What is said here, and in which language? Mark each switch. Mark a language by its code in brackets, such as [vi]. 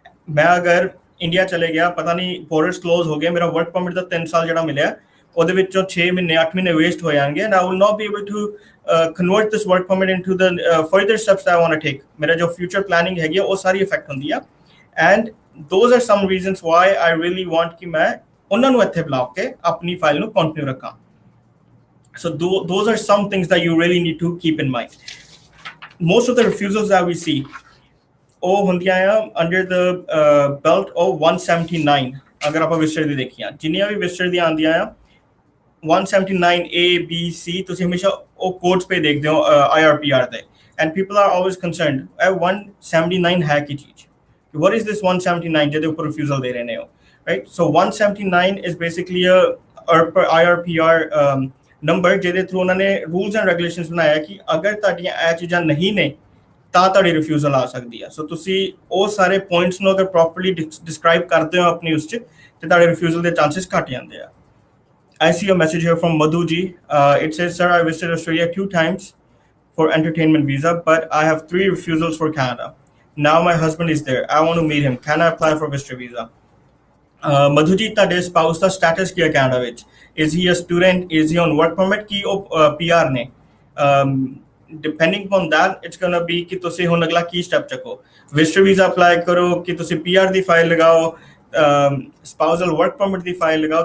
[pa] ਮੈਂ ਅਗਰ ਇੰਡੀਆ ਚਲੇ ਗਿਆ, ਪਤਾ ਨਹੀਂ ਬੋਰਡਰਸ ਕਲੋਜ਼ ਹੋ ਗਏ, ਮੇਰਾ ਵਰਕ ਪਰਮਿਟ ਦਾ 3 ਸਾਲ ਜਿਹੜਾ ਮਿਲਿਆ ਉਹਦੇ ਵਿੱਚੋਂ 6 ਮਹੀਨੇ 8 ਮਹੀਨੇ ਵੇਸਟ ਹੋ ਜਾਣਗੇ and [en] I will not be able to convert this work permit into the further steps that I want to take। [pa] ਮੇਰਾ ਜੋ ਫਿਊਚਰ ਪਲੈਨਿੰਗ ਹੈਗੀ ਉਹ ਸਾਰੀ ਇਫੈਕਟ ਹੁੰਦੀ ਆ and [en] those are some reasons why I really want [pa] ਕਿ ਮੈਂ ਉਹਨਾਂ ਨੂੰ ਇੱਥੇ ਬੁਲਾ ਕੇ ਆਪਣੀ ਫਾਈਲ ਨੂੰ ਕੰਟੀਨਿਊ ਰੱਖਾਂ। [en] So those are some things that you really need to keep in mind. Most of the refusals that we see [pa] ਉਹ ਹੁੰਦੀਆਂ ਆ [en] Under the belt of 179। [pa] ਅਗਰ ਆਪਾਂ ਵਿਜ਼ਟਰ ਦੀ ਦੇਖੀਆਂ, ਜਿੰਨੀਆਂ ਵੀ ਵਿਜ਼ਟਰ ਦੀਆਂ ਆਉਂਦੀਆਂ ਆ 179 A B C, ਤੁਸੀਂ ਹਮੇਸ਼ਾ ਉਹ ਕੋਡਸ ਪੇ ਦੇਖਦੇ ਹੋ IRPR ਤੇ, [en] and people are always concerned [pa] ਇਹ 179 ਹੈ ਕੀ ਚੀਜ਼, [en] what is this 179 [pa] ਜਿਹਦੇ ਉੱਪਰ ਰਿਫਿਊਜ਼ਲ ਦੇ ਰਹੇ ਨੇ ਉਹ, right. So [en] 179 is basically a [pa] IRPR number ਜਿਹਦੇ ਥਰੂ ਉਹਨਾਂ ਨੇ ਰੂਲਸ ਐਂਡ ਰੈਗੂਲੇਸ਼ਨਸ ਬਣਾਇਆ ਕਿ ਅਗਰ ਤੁਹਾਡੀਆਂ ਇਹ ਚੀਜ਼ਾਂ ਨਹੀਂ ਨੇ ਤਾਂ ਤੁਹਾਡੀ ਰਿਫਿਊਜ਼ਲ ਆ ਸਕਦੀ ਆ। ਸੋ ਤੁਸੀਂ ਉਹ ਸਾਰੇ ਪੁਆਇੰਟਸ ਨੂੰ ਅਗਰ ਪ੍ਰੋਪਰਲੀ ਡਿਸਕ੍ਰਾਈਬ ਕਰਦੇ ਹੋ ਆਪਣੀ ਉਸ 'ਚ ਤੇ ਤੁਹਾਡੇ ਰਿਫਿਊਜ਼ਲ ਦੇ ਚਾਂਸਸ ਘੱਟ ਜਾਂਦੇ ਆ। [en] I see a message here from Madhu ji. It says, sir, I visited Australia 2 times for entertainment visa, but I have 3 refusals for Canada. Now my husband is there. I want to meet him. Can I apply for visitor visa? Madhu ji, [pa] ਤੁਹਾਡੇ spouse ਦਾ status ਕੀ ਹੈ Canada ਵਿੱਚ? [en] Is he a student? Is he on work permit? [pa] ਕੀ ਉਹ PR ਨੇ? [en] Depending upon that, it's gonna be [pa] ਕਿ ਤੁਸੀਂ ਹੁਣ ਅਗਲਾ ਕੀ step ਚੱਕੋ। ਵਿਜ਼ਟਰ ਵੀਜ਼ਾ ਅਪਲਾਈ ਕਰੋ ਕਿ ਤੁਸੀਂ PR ਦੀ ਫਾਈਲ ਲਗਾਓ, ਸਪਾਊਸਲ ਵਰਕ ਪਰਮਿਟ ਦੀ ਫਾਈਲ ਲਗਾਓ।